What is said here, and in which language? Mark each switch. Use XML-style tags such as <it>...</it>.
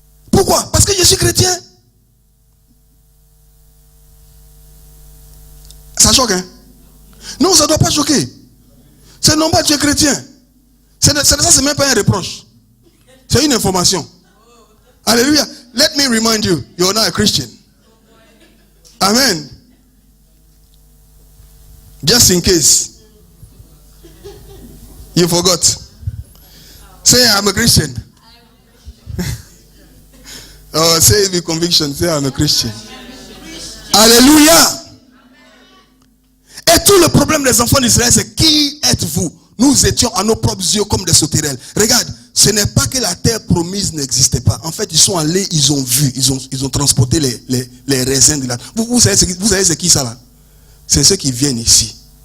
<fr>Pourquoi? Parce que je suis chrétien. Ça choque, hein? Non, ça ne doit pas choquer. C'est normal, tu es chrétien. Ça, c'est même pas un reproche. C'est une information. Alléluia.</fr> <en>Let me remind you, you're not a Christian. Amen. Just in case you forgot. Say, I'm a Christian. Oh, say it with conviction. Say, I'm a Christian. Alléluia.</en> <fr>problème des enfants d'Israël, c'est qui êtes-vous? Nous étions à nos propres yeux comme des sauterelles. Regarde, ce n'est pas que la terre promise n'existait pas. En fait, ils sont allés, ils ont vu, ils ont transporté les raisins de la terre. Vous savez c'est qui ça là? C'est ceux qui viennent ici.</fr>